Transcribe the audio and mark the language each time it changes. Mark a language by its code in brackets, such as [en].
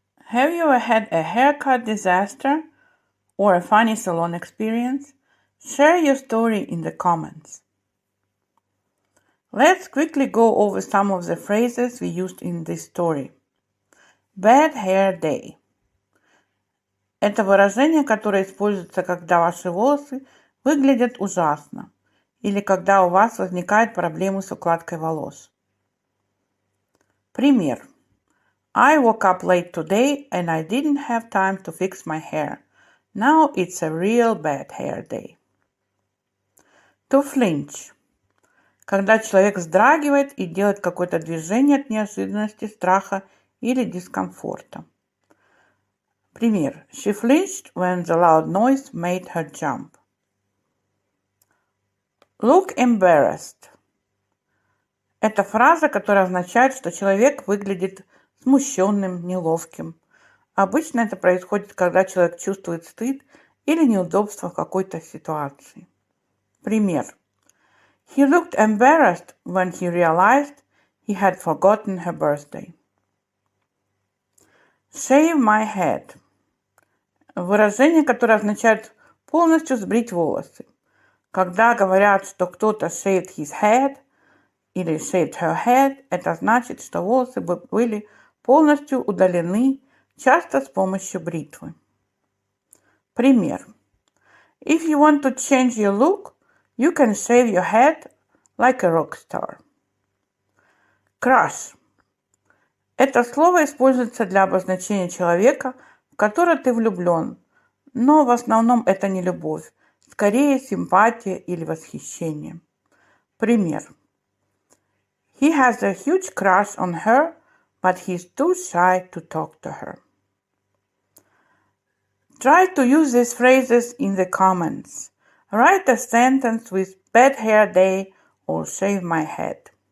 [en] Have you ever had a haircut disaster or a funny salon experience? Share your story in the comments. Let's quickly go over some of the phrases we used in this story. Bad hair day. [ru] Это выражение, которое используется, когда ваши волосы выглядят ужасно или когда у вас возникают проблемы с укладкой волос. Пример. [en] I woke up late today and I didn't have time to fix my hair. Now it's a real bad hair day. To flinch. [ru] Когда человек вздрагивает и делает какое-то движение от неожиданности, страха или дискомфорта. Пример. [en] She flinched when the loud noise made her jump. Look embarrassed. [ru] Это фраза, которая означает, что человек выглядит смущенным, неловким. Обычно это происходит, когда человек чувствует стыд или неудобство в какой-то ситуации. Пример. [en] He looked embarrassed when he realized he had forgotten her birthday. Shave my head. [ru] Выражение, которое означает полностью сбрить волосы. Когда говорят, что кто-то [en] shaved his head, [ru] или [en] shaved her head, [ru] это значит, что волосы были полностью удалены, часто с помощью бритвы. Пример. [en] If you want to change your look, you can shave your head like a rock star. Crush. [ru] Это слово используется для обозначения человека, в которого ты влюблен, но в основном это не любовь, скорее симпатия или восхищение. Пример. [en] He has a huge crush on her, but he's too shy to talk to her. Try to use these phrases in the comments. Write a sentence with bad hair day or shave my head.